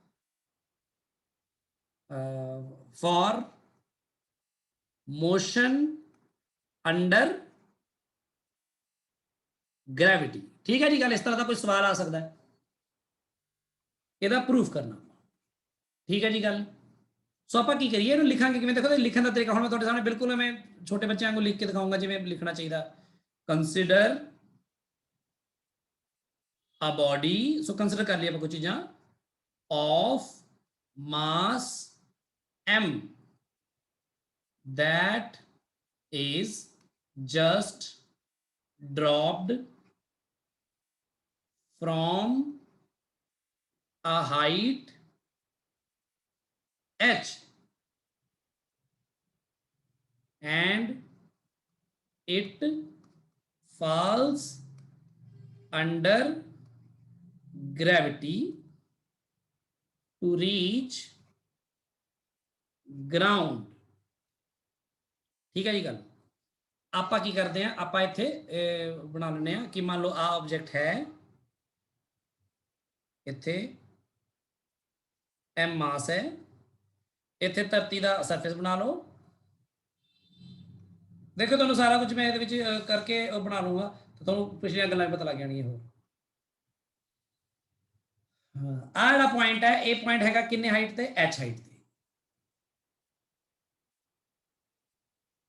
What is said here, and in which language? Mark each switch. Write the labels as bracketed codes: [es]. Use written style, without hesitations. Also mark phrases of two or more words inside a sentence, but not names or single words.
[en] for motion under gravity [hi] ठीक है जी गल इस तरह का कोई सवाल आ सकता है [pa] ਇਹਦਾ ਪ੍ਰੂਫ ਕਰਨਾ ਠੀਕ ਹੈ ਜੀ ਗੱਲ ਸੋ ਆਪਾਂ ਕੀ ਕਰੀਏ ਇਹਨੂੰ ਲਿਖਾਂਗੇ ਕਿਵੇਂ ਦੇਖੋ ਲਿਖਣ ਦਾ ਤਰੀਕਾ ਹੁਣ ਮੈਂ ਤੁਹਾਡੇ ਸਾਹਮਣੇ ਬਿਲਕੁਲ ਮੈਂ ਛੋਟੇ ਬੱਚਿਆਂ ਵਾਂਗੂ ਲਿਖ ਕੇ ਦਿਖਾਉਂਗਾ ਜਿਵੇਂ ਲਿਖਣਾ ਚਾਹੀਦਾ [en] consider a body so consider [pa] ਕਰ ਲਈ ਆਪਾਂ ਕੁਝ ਚੀਜ਼ਾਂ [en] of mass m that is just dropped from a height h and it falls under gravity to reach [pa] ground ਠੀਕ ਹੈ ਜੀ ਗੱਲ ਆਪਾਂ ਕੀ ਕਰਦੇ ਆ ਆਪਾਂ ਇੱਥੇ ਬਣਾ ਲੈਂਦੇ ਆ ਕਿ ਮੰਨ ਲਓ ਆ ਆਬਜੈਕਟ ਹੈ ਇੱਥੇ m ਮਾਸ ਹੈ ਇੱਥੇ ਧਰਤੀ ਦਾ ਸਰਫੇਸ ਬਣਾ ਲਓ ਦੇਖੋ ਤੁਹਾਨੂੰ ਸਾਰਾ ਕੁਝ ਮੈਂ ਇਹਦੇ ਵਿੱਚ ਕਰਕੇ ਬਣਾ ਲੂੰਗਾ ਤਾਂ ਤੁਹਾਨੂੰ ਪਿਛਲੀਆਂ ਗੱਲਾਂ ਵੀ ਪਤਾ ਲੱਗ ਜਾਣਗੀਆਂ ਹੋਰ ਆ ਜਿਹੜਾ ਪੁਆਇੰਟ ਹੈ ਇਹ ਪੁਆਇੰਟ ਹੈਗਾ ਕਿੰਨੇ ਹਾਈਟ ਤੇ h ਹਾਈਟ ਤੇ